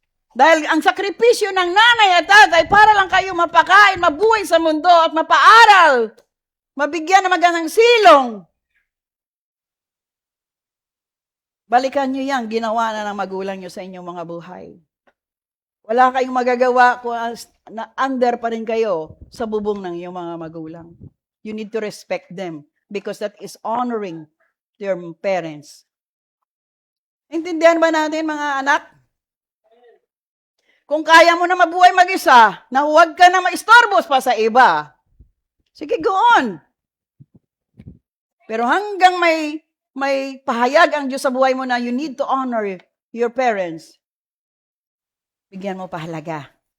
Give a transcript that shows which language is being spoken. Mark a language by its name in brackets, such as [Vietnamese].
[Filipino] Dahil ang sakripisyo ng nanay at tatay para lang kayo mapakain, mabuhay sa mundo at mapaaral. Mabigyan ng magandang silong. Balikan nyo yan, ginawa na ng magulang nyo sa inyong mga buhay. Wala kayong magagawa kung na under pa rin kayo sa bubong ng iyong mga magulang. [English] You need to respect them because that is honoring your parents. [Filipino] Intindihan ba natin, mga anak? Kung kaya mo na mabuhay mag-isa, na huwag ka na maistorbos pa sa iba, sige, go on. Pero hanggang may pahayag ang Diyos sa buhay mo na [English] you need to honor your parents, [Filipino] bigyan mo pahalaga.